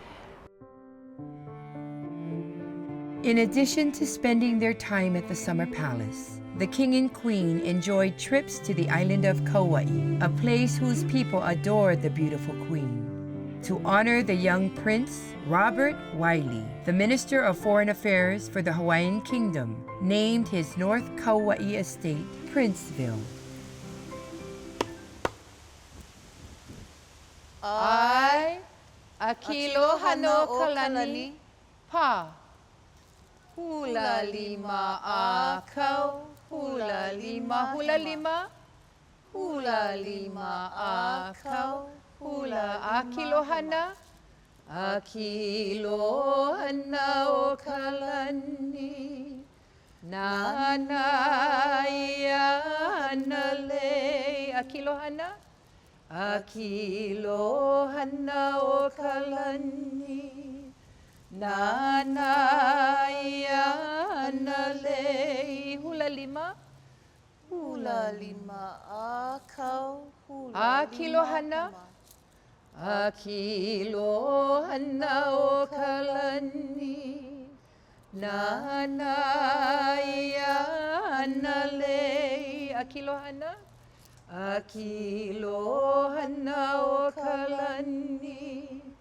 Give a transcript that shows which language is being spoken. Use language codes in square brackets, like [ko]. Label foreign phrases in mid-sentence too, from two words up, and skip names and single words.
[en] In addition to spending their time at the summer palace, the king and queen enjoyed trips to the island of Kauai, a place whose people adored the beautiful queen. To honor the young prince, Robert Wiley, the Minister of Foreign Affairs for the Hawaiian Kingdom, named his North Kauai estate Princeville. [haw] Ai, akilo hano kalani, pa. Hula lima a kau, hula lima, hula lima a kau, hula akilo hana o kalani, nana ia anale, akilo hana o kalani. Nana ia anale, hula lima a kau, akilo hana o kalani. Nana ia anale, akilo hana o kalani.